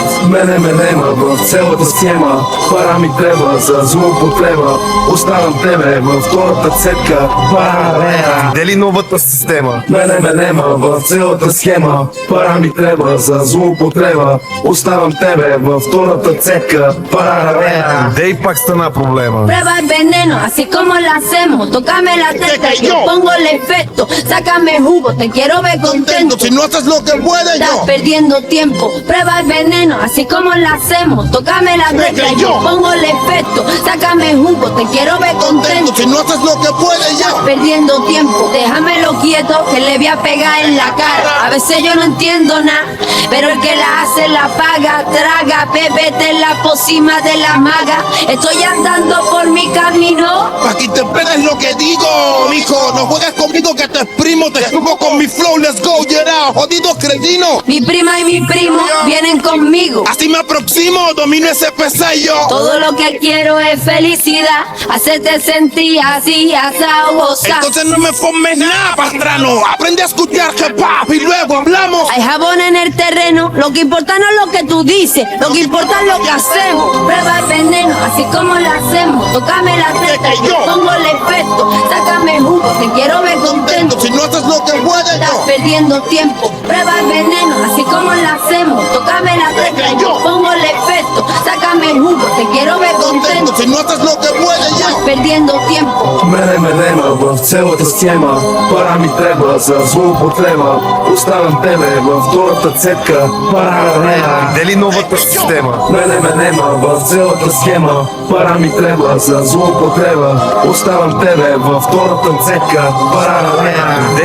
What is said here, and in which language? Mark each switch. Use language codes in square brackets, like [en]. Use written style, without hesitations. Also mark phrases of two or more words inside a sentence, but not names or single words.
[bg] Мене ме нема в цялата схема, пара ми трябва за злоупотреба. Оставам тебе във втората цетка, пара. Дели новата система? Мене ме нема в цялата схема, пара ми трябва за злоупотреба. Оставам тебе във втората цетка, пара. Дей пак стана проблема. [es] Prueba el veneno, así como lo hacemos. Tócame la teta y yo pongo el efecto. Sácame jugo, te quiero ver contento. Si no haces lo que puedes, Estás yo. perdiendo tiempo. Prueba el veneno, así como lo hacemos. Tócame la teta y yo pongo el efecto. Sácame jugo, te quiero ver contento. Si no haces lo que puedes, yo. Perdiendo tiempo, déjamelo quieto que le voy a pegar en la cara. A veces yo no entiendo nada, pero el que la hace la paga. Traga, bébete en la pócima de la maga. Estoy andando por mi camino. Pa' que te pegues lo que digo, mijo. No juegues conmigo que te exprimo. Te subo con mi flow, [en] let's go, yeah, [es] jodido cretino. Mi prima y mi primo vienen conmigo. Así me aproximo, domino ese pesello. Todo lo que quiero es felicidad, hacerte sentir así, asao, gozar. Entonces no me formes nada, pastrano. Aprende a escuchar hip hop y luego hablamos. Hay jabón en el terreno, lo que importa no es lo que tú dices, lo que importa es lo que hacemos. Prueba el veneno, así como lo hacemos. Tócame la teta y yo pongo el efecto. Sácame jugo, te quiero ver contento. Si no haces lo que puedes, Estás yo. perdiendo tiempo. Prueba el veneno, así como lo hacemos. Tócame la teta y yo pongo el efecto. Sácame jugo, te quiero ver contento. Si no haces lo que puedes, yo. Estás perdiendo tiempo. [bg] Мене ме нема в цялата схема, пара ми трябва за злоупотреба. Оставам тебе във втората цетка, пара. Дели новата система? Мене ме нема в цялата схема, пара ми трябва за злоупотреба. Оставам тебе във втората цетка, пара.